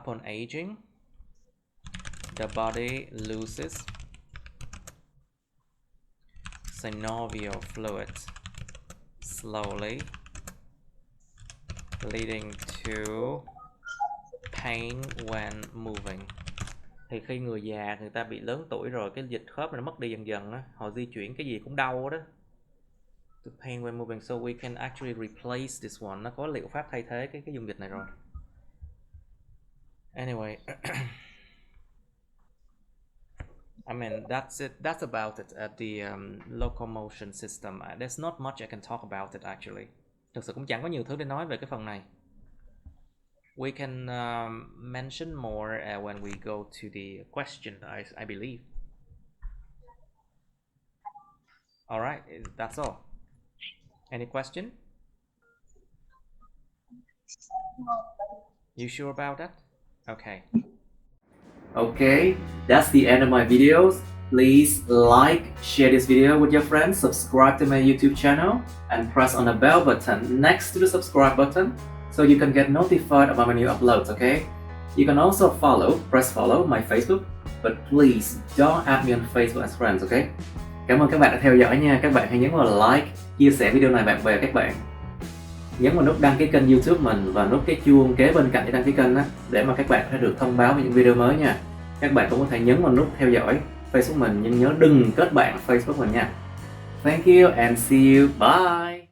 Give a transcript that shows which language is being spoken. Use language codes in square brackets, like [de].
[en] Upon aging, the body loses synovial fluid slowly, leading to pain when moving. [vi] Thì khi người già, người ta bị lớn tuổi rồi, cái dịch khớp nó mất đi dần dần á, họ di chuyển cái gì cũng đau đó. [en] To pain when moving, so we can actually replace this one. [vi] Nó có liệu pháp thay thế cái dung dịch này rồi. [en] Anyway, I mean that's it. That's about it at the locomotion system. There's not much I can talk about it actually. [vi] Thực sự cũng chẳng có nhiều thứ để nói về cái phần này. [en] We can mention more when we go to the question, I believe. All right, that's all. Any question? You sure about that? Okay. Okay, that's the end of my videos. Please like, share this video with your friends, subscribe to my YouTube channel, and press on the bell button next to the subscribe button so you can get notified about my new uploads, okay? You can also press follow my Facebook, but please don't add me on Facebook as friends, okay? [vi] Cảm ơn các bạn đã theo dõi nha. Các bạn hãy nhấn vào like, chia sẻ video này bạn bè các bạn. Nhấn vào nút đăng ký kênh YouTube mình và nút cái chuông kế bên cạnh để đăng ký kênh á, để mà các bạn có thể được thông báo về những video mới nha. Các bạn cũng có thể nhấn vào nút theo dõi Facebook mình, nhưng nhớ đừng kết bạn Facebook mình nha. [en] Thank you and see you. Bye.